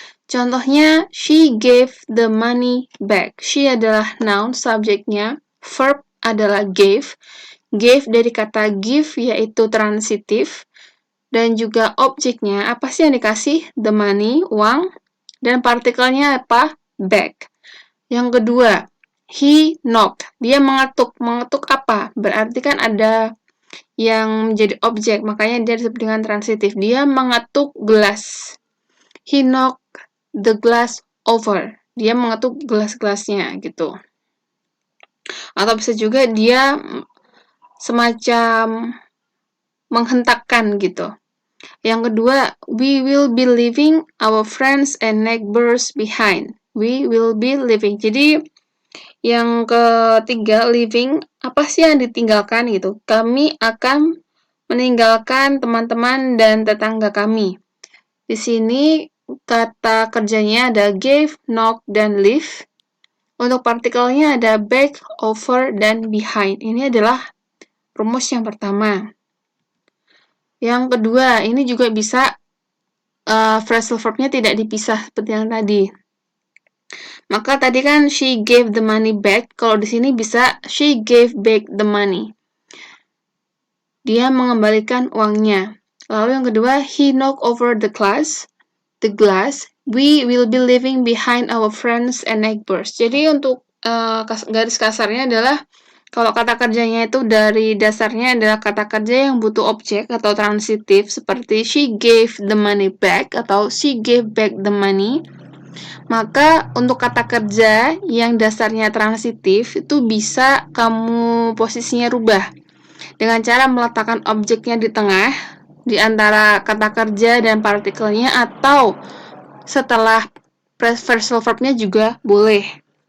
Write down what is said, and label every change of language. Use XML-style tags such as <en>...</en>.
<id>Contohnya,</id> <en>she gave the money back.</en> <id>She adalah noun, subjeknya. Verb adalah gave. Gave dari kata give, yaitu transitif. Dan juga objeknya, apa sih yang dikasih?</id> <en>The money,</en> <id>uang. Dan partikelnya apa? Back. Yang kedua,</id> <en>he knocked.</en> <id>Dia mengetuk. Mengetuk apa? Berarti kan ada yang menjadi objek, makanya dia disebut dengan transitif. Dia mengetuk gelas.</id> <en>He knocked the glass over.</en> <id>Dia mengetuk gelas-gelasnya gitu. Atau bisa juga dia semacam menghentakkan gitu. Yang kedua,</id> <en>we will be leaving our friends and neighbors behind. We will be leaving.</en> <id>Jadi yang ketiga, leaving, apa sih yang ditinggalkan gitu? Kami akan meninggalkan teman-teman dan tetangga kami. Di sini kata kerjanya ada gave, knock, dan leave. Untuk partikelnya ada back, over, dan behind. Ini adalah rumus yang pertama. Yang kedua, ini juga bisa phrasal verb-nya tidak dipisah seperti yang tadi. Maka tadi kan</id> <en>she gave the money back,</en> <id>kalau di sini bisa</id> <en>she gave back the money.</en> <id>dia mengembalikan uangnya. Lalu yang kedua,</id> <en>he knocked over the glass. We will be leaving behind our friends and neighbors.</en> <id>Jadi untuk garis kasarnya adalah kalau kata kerjanya itu dari dasarnya adalah kata kerja yang butuh objek atau transitif seperti</id> <en>she gave the money back</en> <id>atau</id> <en>she gave back the money.</en> <id>Maka untuk kata kerja yang dasarnya transitif itu bisa kamu posisinya rubah dengan cara meletakkan objeknya di tengah di antara kata kerja dan partikelnya atau setelah phrasal verbnya juga boleh.</id>